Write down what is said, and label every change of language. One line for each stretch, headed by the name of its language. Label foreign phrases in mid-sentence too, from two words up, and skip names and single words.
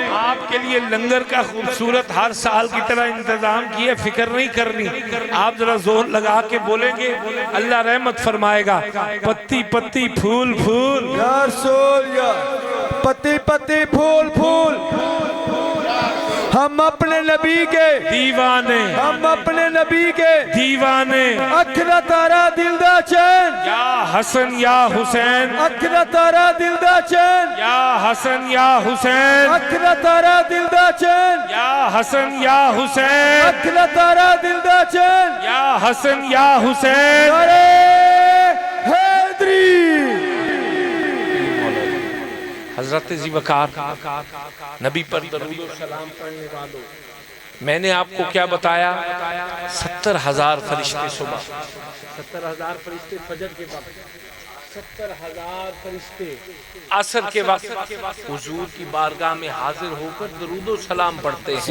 Urdu: آپ کے لیے لنگر کا خوبصورت ہر سال کی طرح انتظام کیا، فکر نہیں کرنی۔ آپ ذرا زور لگا کے بولیں گے اللہ رحمت فرمائے گا۔ پتی پتی پھول پھول، یا رسول یا پتی پتی پھول پھول، ہم اپنے نبی کے دیوانے، ہم اپنے نبی کے دیوانے
Punjabi: اکھ دا تارا دل دا چین
Urdu: یا حسن یا حسین
Punjabi: اکھ دا تارا دل دا چین
Urdu: یا حسن یا حسین
Punjabi: اکھ دا تارا دل دا چین
Urdu: یا حسن یا حسین
Punjabi: اکھ دا تارا دل دا چین
Urdu: یا حسن یا حسین ارے حیدری حضرت ذیوقار نبی پر درود و سلام پڑھنے والوں، میں نے آپ کو کیا بتایا؟ 70,000 فرشتے صبح، 70,000 فرشتے فجر کے وقت، 70,000 فرشتے عصر کے وقت حضور کی بارگاہ میں حاضر ہو کر درود و سلام پڑھتے ہیں۔